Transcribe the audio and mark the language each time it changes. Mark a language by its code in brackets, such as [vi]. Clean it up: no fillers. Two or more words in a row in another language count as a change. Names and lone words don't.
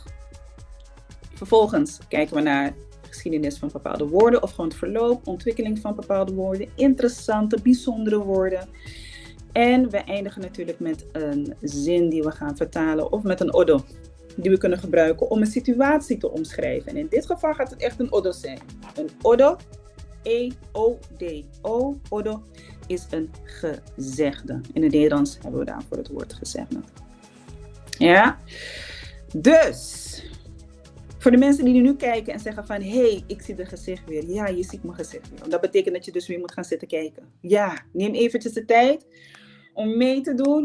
[nl] Vervolgens kijken we naar de geschiedenis van bepaalde woorden. Of gewoon het verloop, ontwikkeling van bepaalde woorden. Interessante, bijzondere woorden. En we eindigen natuurlijk met een zin die we gaan vertalen. Of met een oddo die we kunnen gebruiken om een situatie te omschrijven. En in dit geval gaat het echt een oddo zijn. Een oddo. E-O-D-O. Oddo is een gezegde. In het Nederlands hebben we daarvoor het woord gezegde. Ja? Dus, voor de mensen die nu kijken en zeggen van, hey, ik zie het gezicht weer. Ja, je ziet mijn gezicht weer. Dat betekent dat je dus weer moet gaan zitten kijken. Ja, neem eventjes de tijd om mee te doen.